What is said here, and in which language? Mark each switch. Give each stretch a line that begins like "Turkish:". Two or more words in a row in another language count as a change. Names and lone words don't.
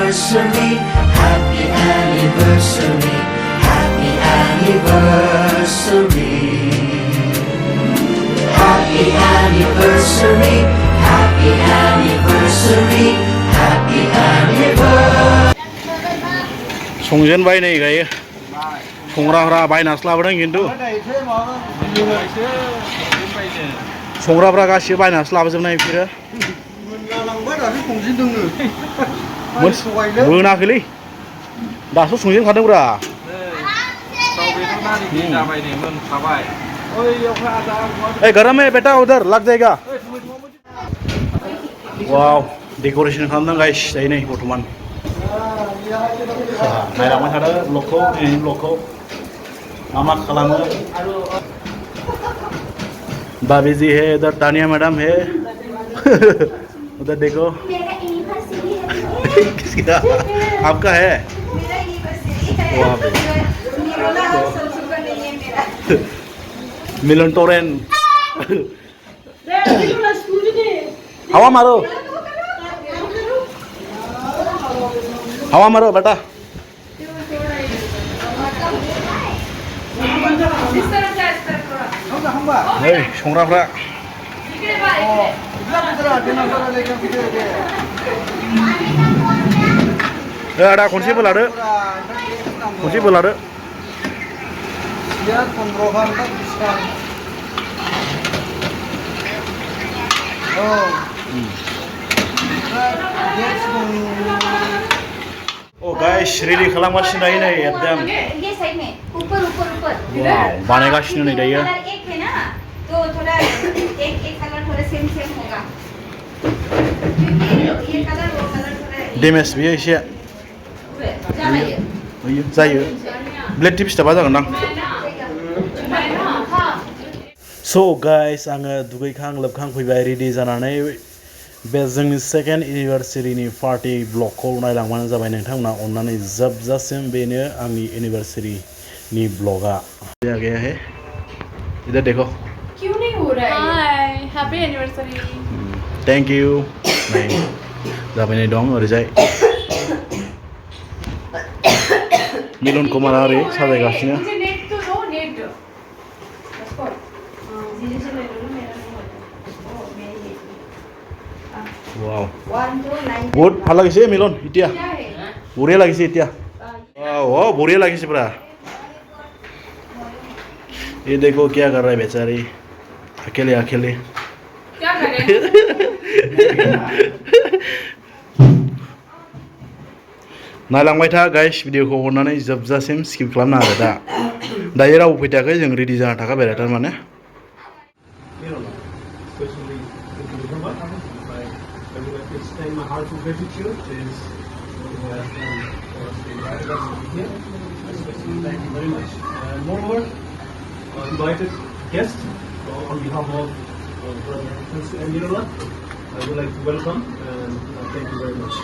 English: anniversary, happy anniversary, happy anniversary. Happy anniversary, happy anniversary, happy anniversary.
Bodo: संजेनबाय नै गायो संग्राफ्रा बायनासो लाबोदों खिन्थु संग्राफ्रा गासिबो बायनासो लाबोजोबनाय बिसोरो मोनाखैलै दासो संजेनखादोंब्रा
Hindi: गरम है बेटा उधर लग जाएगा
Bodo: वाव डेकोरेशन खालामदों गाइस दायो नै बर्थमान नायलांबाय थादो ब्लगखौ दिनैनि ब्लगखौ मा खालामो
Hindi: भाभी जी है इधर तानिया मैडम है उधर देखो किसका आपका है वहाँ पे मिलन टोरेन हवा मारो हवा मारो बेटा
Bodo: संग्राफ्रा आदा खनसेबो लादो ओ गाइस रेडी खालामगासिनो दायो नै एकदम
Hindi: ये साइड में ऊपर
Bodo: वाव बानायगासिनो नै दायो
Hindi: एक है ना तो थोड़ा एक कलर थोड़ा सेम होगा क्योंकि ये कलर वो कलर थोड़ा
Bodo: डेमेज बियो एसे जायो ब्लेड टिप स्टाबा जागोन दां सो गाइस आङो दुगैखां लोबखां फैबाय रेडी जानानै बे जोंनि सेकेन्ड एनिभार्सारिनि पार्टी ब्लगखौ नायलांबानो जाबाय नोंथांमोना अननानै जोबजासिम बेनो आंनि एनिभार्सारिनि ब्लगा
Hindi: गया है इधर देखो क्यों नहीं हो रहा है हाय
English: happy anniversary thank you
Bodo: नहीं जाबाय नै दं ओरैजाय मिलन कुमार ओरै साजायगासिनो वाव बहुत
Assamese: ভাল লাগিছে মিলন এতিয়া বঢ়িয়া লাগিছে এতিয়া
Hindi: वाह बढ़िया लगी पूरा ये देखो क्या कर रहा है बेचारी अकेले अकेले क्या करे नायलांबाय था गाइस भिडिअखौ हरनानै जोबजासिम स्किप खालामना आरो दायो रावबो फैथायाखै जों रेडि जाना थाखाबाय आरो थारमाने
English: My heartfelt gratitude is thank you very much. Moreover, invited guests on behalf of Brother Francis and Mirola, I would like to welcome and thank you very much.